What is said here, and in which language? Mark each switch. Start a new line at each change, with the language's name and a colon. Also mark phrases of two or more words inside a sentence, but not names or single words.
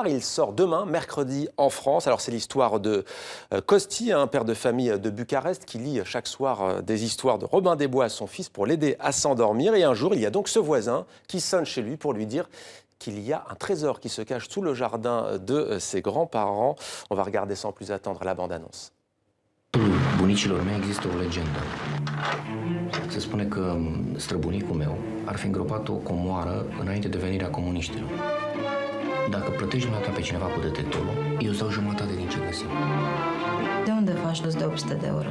French: Il sort demain, mercredi, en France. Alors c'est l'histoire de Costi, un père de famille de Bucarest qui lit chaque soir des histoire de Robin des Bois à son fils pour l'aider à s'endormir. Et un jour, il y a donc ce voisin qui sonne chez lui pour lui dire qu'il y a un trésor qui se cache sous le jardin de ses grands-parents. On va regarder sans plus attendre la bande-annonce.
Romanian: Bunicilor mei există o legendă. Se spune că străbunicul meu ar fi îngropat o comoară înainte de venirea comuniștilor. Dacă plătești dumneata pe cineva cu detectorul, eu îți dau jumătate din ce găsim. De unde faci dus de 800 de euro?